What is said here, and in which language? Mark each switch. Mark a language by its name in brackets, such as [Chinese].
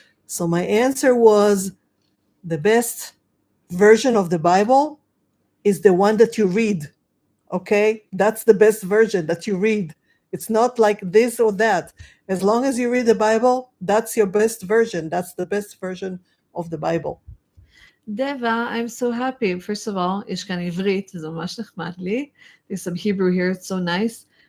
[English] So my answer was, the best version of the Bible is the one that you read. Okay, that's the best version that you read. It's not like this or that. As long as you read the Bible, that's your best version. That's the best version of the Bible. Deva, I'm so happy. First of all, [Hebrew] יש כאן עברית, זה ממש נחמד לי. [English] There's some Hebrew here, it's so nice.